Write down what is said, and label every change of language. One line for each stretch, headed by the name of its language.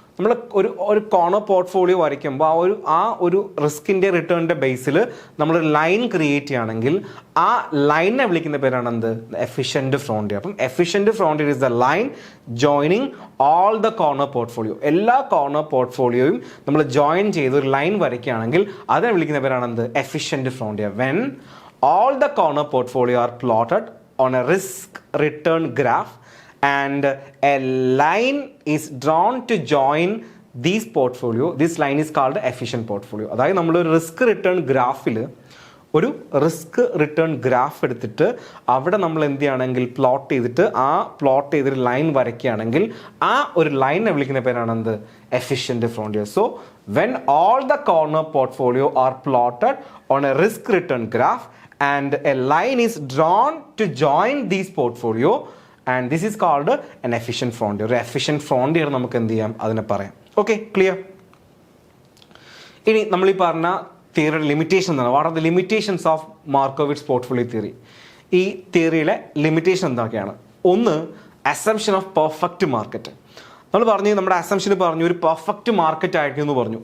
Malayalam: നമ്മൾ ഒരു corner portfolio വരയ്ക്കുമ്പോൾ ആ ഒരു റിസ്കിൻ്റെ റിട്ടേണിൻ്റെ ബേസിൽ നമ്മളൊരു ലൈൻ ക്രിയേറ്റ് ചെയ്യുകയാണെങ്കിൽ ആ ലൈനെ വിളിക്കുന്ന പേരാണ് എന്ത്, എഫിഷ്യൻറ്റ് ഫ്രോണ്ടിയർ.
English: അപ്പം efficient frontier is the line joining all the corner portfolio.
Malayalam: എല്ലാ കോർണർ പോർട്ട്ഫോളിയോയും നമ്മൾ ജോയിൻ ചെയ്ത് ഒരു ലൈൻ വരയ്ക്കുകയാണെങ്കിൽ അതിനെ വിളിക്കുന്ന പേരാണ് എന്ത്, efficient frontier.
English: When all the corner portfolio are plotted on a risk return graph and a line is drawn to join these portfolio, this line is called efficient portfolio.
Malayalam: അതായത് നമ്മൾ ഒരു റിസ്ക് റിട്ടേൺ ഗ്രാഫിൽ ഒരു risk return graph എടുത്തിട്ട് അവിടെ നമ്മൾ എന്ത് ചെയ്യുകയാണെങ്കിൽ പ്ലോട്ട് ചെയ്തിട്ട് ആ പ്ലോട്ട് ചെയ്തൊരു ലൈൻ വരയ്ക്കുകയാണെങ്കിൽ ആ ഒരു ലൈനെ വിളിക്കുന്ന പേരാണ് എന്ത്, efficient frontier.
English: So when all the corner portfolio are plotted on a risk return graph and a line is drawn to join these portfolio and this is called an efficient frontier.
Malayalam: Efficient frontier നമുക്ക് എന്ത് ചെയ്യാം, അതിനെ പറയാം. Okay, clear? ഇനി നമ്മൾ ഈ പറഞ്ഞ തിയറിയുടെ limitation എന്താണ്?
English: What are the limitations of Markowitz portfolio theory?
Malayalam: ഈ തിയറിയിലെ ലിമിറ്റേഷൻ എന്തൊക്കെയാണ്? ഒന്ന്, അസംഷൻ ഓഫ് പെർഫെക്റ്റ് മാർക്കറ്റ്. നമ്മൾ പറഞ്ഞു, നമ്മുടെ അസംഷന് പറഞ്ഞു ഒരു പെർഫെക്റ്റ് മാർക്കറ്റ് ആയിരിക്കും എന്ന് പറഞ്ഞു.